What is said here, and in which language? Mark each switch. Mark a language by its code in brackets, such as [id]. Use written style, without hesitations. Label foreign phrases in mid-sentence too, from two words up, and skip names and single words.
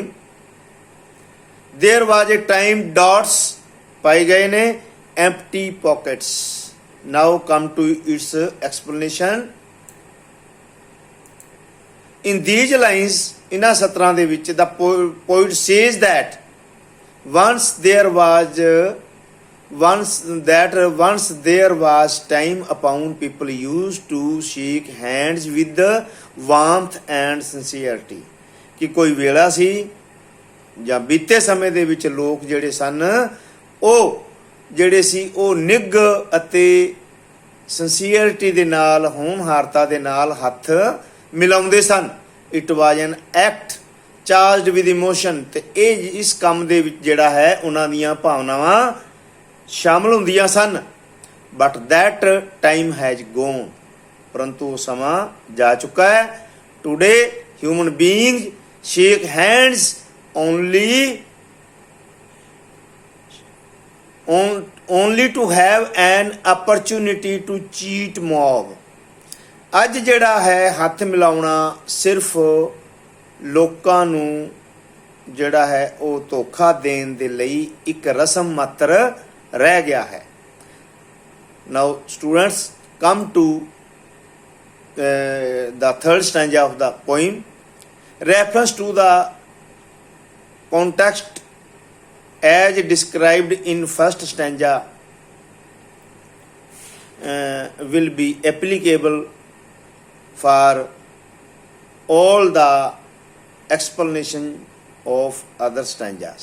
[en] there was a time, ਡਾਟਸ [pa] ਪਾਏ ਗਏ ਨੇ, [en] empty pockets. now come to its explanation. in these lines, [pa] ਇਹਨਾਂ ਸਤਰਾਂ ਦੇ ਵਿੱਚ [en] the poet says that once there was time upon people used to shake hands with warmth and sincerity, [pa] ਕਿ ਕੋਈ ਵੇਲਾ ਸੀ ਜਾਂ ਬੀਤੇ ਸਮੇਂ ਦੇ ਵਿੱਚ ਲੋਕ ਜਿਹੜੇ ਸਨ ਉਹ ਜਿਹੜੇ ਸੀ ਉਹ ਨਿੱਘ ਅਤੇ ਸਿੰਸੀਅਰਿਟੀ ਦੇ ਨਾਲ, ਹੋਣਹਾਰਤਾ ਦੇ ਨਾਲ ਹੱਥ ਮਿਲਾਉਂਦੇ ਸਨ। [en] it was an act charged with emotion, [pa] ਤੇ ਇਹ ਇਸ ਕੰਮ ਦੇ ਵਿੱਚ ਜਿਹੜਾ ਹੈ ਉਹਨਾਂ ਦੀਆਂ ਭਾਵਨਾਵਾਂ ਸ਼ਾਮਲ ਹੁੰਦੀਆਂ ਸਨ। [en] but that time has gone, [pa] ਪਰੰਤੂ ਉਹ ਸਮਾਂ ਜਾ ਚੁੱਕਾ ਹੈ। [en] today human beings shake hands only to have an opportunity to cheat mob। [pa] ਅੱਜ ਜਿਹੜਾ ਹੈ ਹੱਥ ਮਿਲਾਉਣਾ ਸਿਰਫ ਲੋਕਾਂ ਨੂੰ ਜਿਹੜਾ ਹੈ ਉਹ ਧੋਖਾ ਦੇਣ ਦੇ ਲਈ ਇੱਕ ਰਸਮ ਮਾਤਰ ਰਹਿ ਗਿਆ ਹੈ। [en] now students come to the third stanza of the poem. Reference to the context as described in first stanza will be applicable for all the explanation of other stanzas.